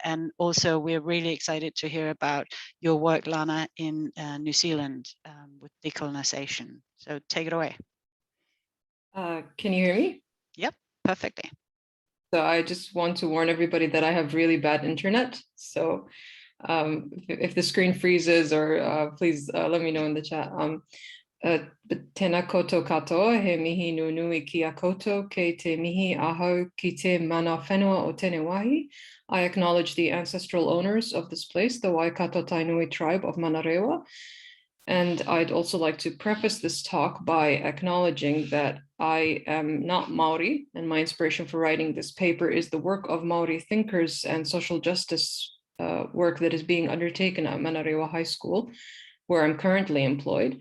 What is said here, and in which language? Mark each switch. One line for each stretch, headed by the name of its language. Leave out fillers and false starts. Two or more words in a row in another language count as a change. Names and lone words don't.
English: And also we're really excited to hear about your work, Lana, in New Zealand with decolonization. So take it away. Can you hear me? Yep, perfectly. So I just want to warn everybody that I have really bad internet. So if the screen freezes or please let me know in the chat.
Māori: Tēnā koutou katoa, he mihi nunui ki a koutou, ke te mihi ahau ki te mana whenua o tēnei wahi.
English: I acknowledge the ancestral owners of this place, the Waikato Tainui tribe of Manarewa. And I'd also like to preface this talk by acknowledging that I am not Maori, and my inspiration for writing this paper is the work of Maori thinkers and social justice work that is being undertaken at Manarewa High School, where I'm currently employed.